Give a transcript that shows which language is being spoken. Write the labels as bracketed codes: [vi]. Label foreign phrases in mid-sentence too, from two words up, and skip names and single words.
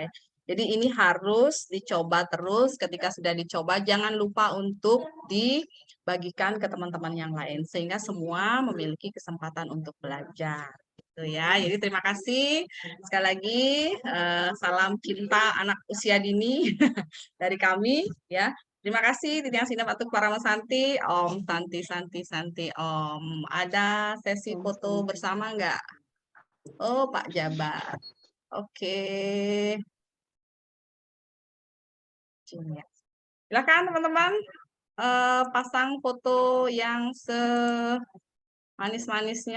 [id] Jadi ini harus dicoba terus, ketika sudah dicoba jangan lupa untuk dibagikan ke teman-teman yang lain sehingga semua memiliki kesempatan untuk belajar. Gitu ya. Jadi terima kasih sekali lagi, salam cinta anak usia dini dari kami ya. Terima kasih [ban] Titiang Sina Patuk Paramasanti, [sa] Om Santi Santi Santi Om. [id] Ada sesi foto bersama enggak? Oh, Pak Jabar. Oke. Silakan teman-teman pasang foto yang manis-manisnya.